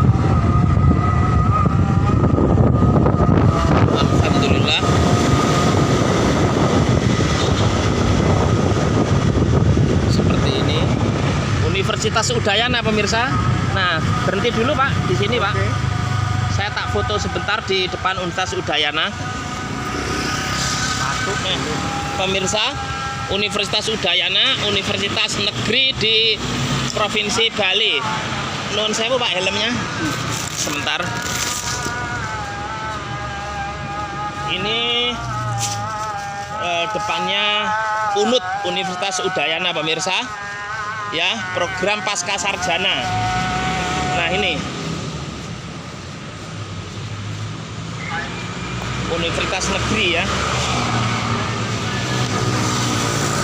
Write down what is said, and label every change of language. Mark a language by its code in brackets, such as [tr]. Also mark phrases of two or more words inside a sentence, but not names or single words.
[id] Alhamdulillah. Seperti ini. Universitas Udayana pemirsa. Nah, berhenti dulu Pak di sini Pak. Oke. Saya tak foto sebentar di depan Universitas Udayana. Masuk. Pemirsa, Universitas Udayana, Universitas Negeri di Provinsi Bali. [jv] Nuwun sewu [id] Pak helmnya. Sebentar. Ini depannya UNUD, Universitas Udayana pemirsa. Ya, program pasca sarjana. Nah, ini Universitas Negeri ya.